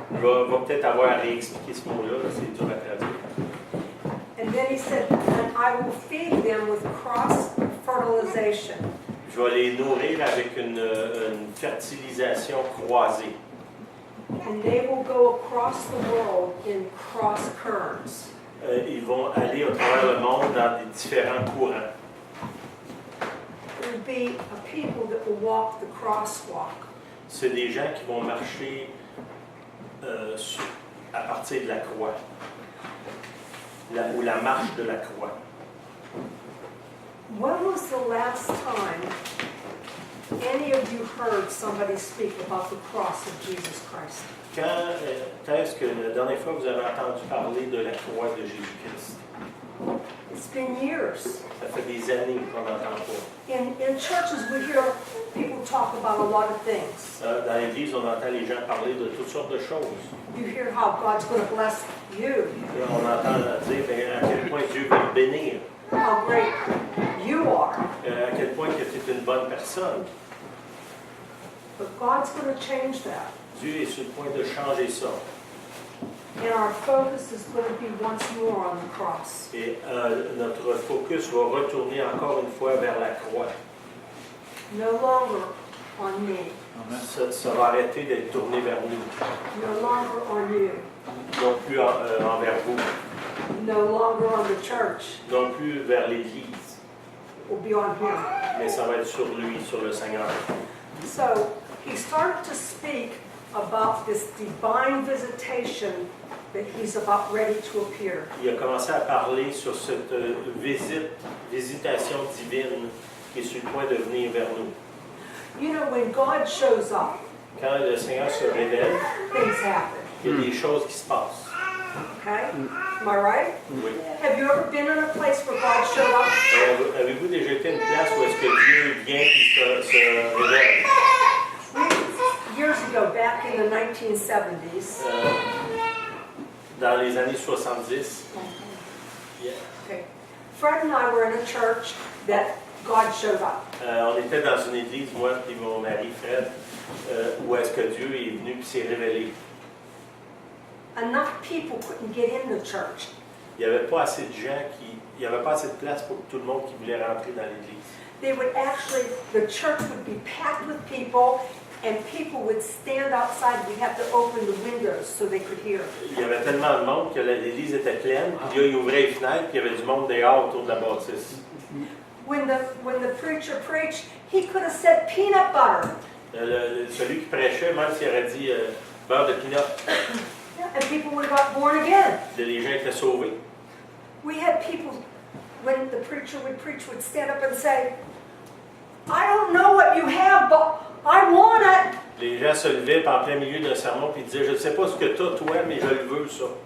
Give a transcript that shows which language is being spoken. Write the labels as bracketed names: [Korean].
[French] Je vais peut-être avoir à réexpliquer ce mot-là, c'est dur à traduire. [English] And then he said, and I will feed them with cross-fertilization. [French] Je vais les nourrir avec une fertilisation croisée. [English] and they will go across the world in cross currents. [French] Ils vont aller au travers le monde dans des différents courants. [English] There will be a people that will walk the crosswalk. [French] C'est des gens qui vont marcher à partir de la croix, ou la marche de la croix. [English] When was the last time any of you heard somebody speak about the cross of Jesus Christ? [French] Quand est-ce que la dernière fois vous avez entendu parler de la croix de Jésus-Christ? [English] It's been years. [French] Ça fait des années qu'on n'entend pas. [English] In churches, we hear people talk about a lot of things. [French] Dans l'Église, on entend les gens parler de toutes sortes de choses. [English] You hear how God's going to bless you, [French] Là, on entend dire à quel point Dieu veut te bénir, [English] how great you are. [French] à quel point que tu es une bonne personne. [English] But God's going to change that. [French] Dieu est sur le point de changer ça. [English] And our focus is going to be once more on the cross. [French] Et notre focus va retourner encore une fois vers la croix. [English] No longer on me. [French] Ça va arrêter d'être tourné vers nous, [English] No longer on you. [French] non plus envers vous, [English] No longer on the church. [French] non plus vers l'Église, [English] It will be on him. [French] mais ça va être sur lui, sur le Seigneur. [English] So he started to speak about this divine visitation that he's about ready to appear. [French] Il a commencé à parler sur cette visitation divine qui est sur le point de venir vers nous. [English] You know, when God shows up, [French] Quand le Seigneur se révèle, [English] things happen. [French] il y a des choses qui se passent. [English] Okay? Am I right? [French] Oui. [English] Have you ever been in a place where God showed up? [French] Avez-vous déjà été à une place où est-ce que Dieu vient et se révèle? [English] Years ago, back in the 1970s, [French] Dans les années 70, yeah. [English] okay, Fred and I were in a church that God showed up. [French] On était dans une église, moi et mon mari Fred, où est-ce que Dieu est venu et s'est révélé. [English] Enough people couldn't get in the church. [French] Il n'y avait pas assez de gens il n'y avait pas assez de place pour tout le monde qui voulait rentrer dans l'église. [English] They would actually, the church would be packed with people, and people would stand outside. We'd have to open the windows so they could hear. [French] Il y avait tellement de monde que l'église était pleine, puis là, il ouvrait les fenêtres, puis il y avait du monde dehors autour de la bâtisse. [English] When the preacher preached, he could have said peanut butter. [French] Celui qui prêchait, même s'il aurait dit beurre de pinot, [English] And people would have got born again. [French] les gens étaient sauvés. [English] We had people, when the preacher would preach, would stand up and say, I don't know what you have, but I want it. [French] Les gens se levaient en plein milieu d'un sermon puis disaient, je ne sais pas ce que tu as, toi, mais je le veux, ça.